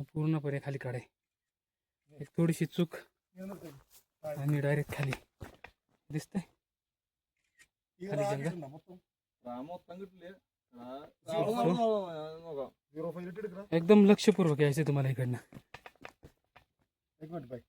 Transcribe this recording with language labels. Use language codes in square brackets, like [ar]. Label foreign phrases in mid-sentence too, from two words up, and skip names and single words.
[mr] पूर्णपणे खाली काढे, एक थोडीशी चूक आणि डायरेक्ट खाली. दिसतंय [ml] ഈ അതെ, റാഗ് ജംഗൽ. ഇട്ടുണ്ടോ മൊത്തം? റാം മൊത്തം കിട്ടില്ല Zero നോക്കാം 0.5 ഇട്ട് എടുക്കണം. [mr] एकदम लक्षपूर्वक यायचं तुम्हाला इकडनं. एक मिनिट बाई.